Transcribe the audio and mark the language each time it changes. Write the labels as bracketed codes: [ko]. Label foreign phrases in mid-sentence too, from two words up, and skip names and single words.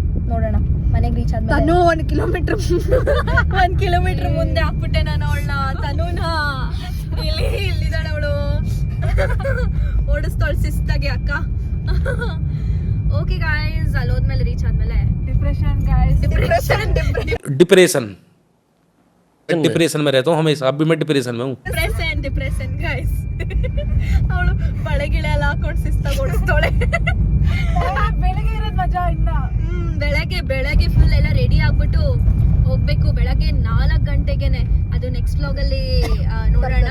[kn] ನೋಡೋಣ ಮನೆಗೆ ರೀಚ್ ಆದ್ಮೇಲೆ. ತನು 1 ಕಿಲೋಮೀಟರ್ ಮುಂದೆ ಹಾಕ್ಬಿಟ್ಟೆ ನಾನು ಅವಳನ್ನ. ತನುನ ಇಲ್ಲಿದ್ದಾಳೆ ಅವಳು. ಓಡಿಸ್ತಾಳೆ ಶಿಸ್ತಾಗಿ ಅಕ್ಕ. [en] okay guys, [kn] ಅಲ್ಲಿ ಹೋದ್ಮೇಲೆ ರೀಚ್ ಆದ್ಮೇಲೆ [hi] डिप्रेशन में रहता हूँ हमेशा. अब भी मैं डिप्रेशन में हूँ. [en] depression guys. [kn] ಅವಳು ಬಳೆಗಿಳೆ ಎಲ್ಲ ಹಾಕೊಂಡು ಶಿಸ್ತಾಗಿ ಓಡಿಸ್ತಾಳೆ. ಬೆಳಗ್ಗೆ ಇರೋದು ಮಜಾ ಇಲ್ಲ. ಬೆಳಗ್ಗೆ ಫುಲ್ ಎಲ್ಲ ರೆಡಿ ಆಗ್ಬಿಟ್ಟು ಹೋಗ್ಬೇಕು. ಬೆಳಗ್ಗೆ 4 ಗಂಟೆಗೆನೆ. ಅದು ನೆಕ್ಸ್ಟ್ ವ್ಲಾಗಲ್ಲಿ ನೋಡೋಣ.